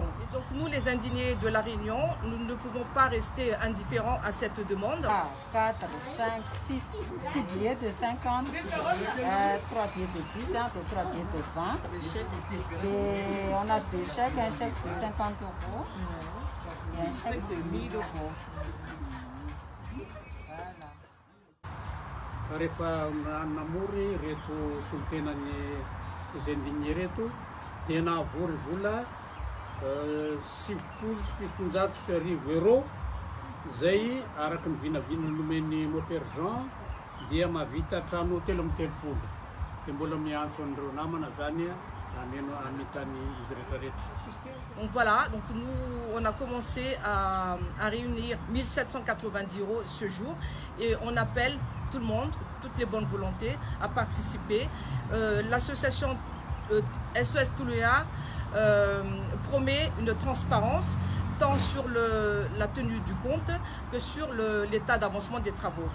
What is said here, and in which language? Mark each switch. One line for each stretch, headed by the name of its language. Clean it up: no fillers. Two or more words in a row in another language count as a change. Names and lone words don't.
French: Et donc nous, les indignés de La Réunion, nous ne pouvons pas rester indifférents à cette demande. 4, 5, 6 billets de 50, 3 billets de 10 ans, 3 billets de 20. Et on a deux chèques, un chèque de 50 € et un chèque de 1000 €.
Malagasy: Rehefa namory reto solitenany izay andininy reto dia nahavory vola 7,700 € zay araky ny vinavina nomeny Mopère Jean dia mahavita trano hôtely amin'ny 300. Dia mbola miantso an'ireo namana zany amitany izy rehetrarehetra.
French: Donc voilà, donc nous on a commencé à réunir 1790 € ce jour et on appelle tout le monde, toutes les bonnes volontés à participer. L'association SOS Tuléar promet une transparence tant sur la tenue du compte que sur l'état d'avancement des travaux.